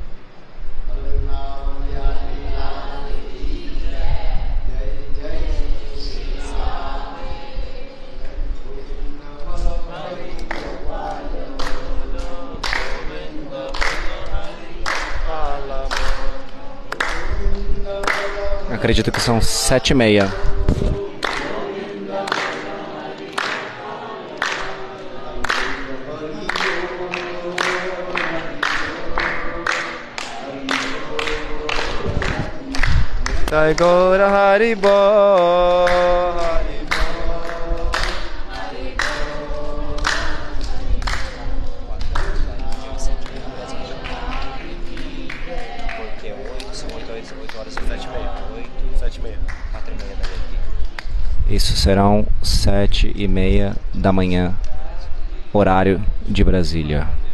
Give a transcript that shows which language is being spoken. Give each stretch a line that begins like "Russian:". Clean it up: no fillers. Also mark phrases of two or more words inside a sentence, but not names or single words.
Portuguese: Acredito que são 7h30.
Bangla: Jai Gaura Hari Bol, Hari Bol, Hari Bol.
Portuguese: Porque são 8 horas e 7h30. 4h30 daqui. Isso serão 7h30 da manhã, horário de Brasília.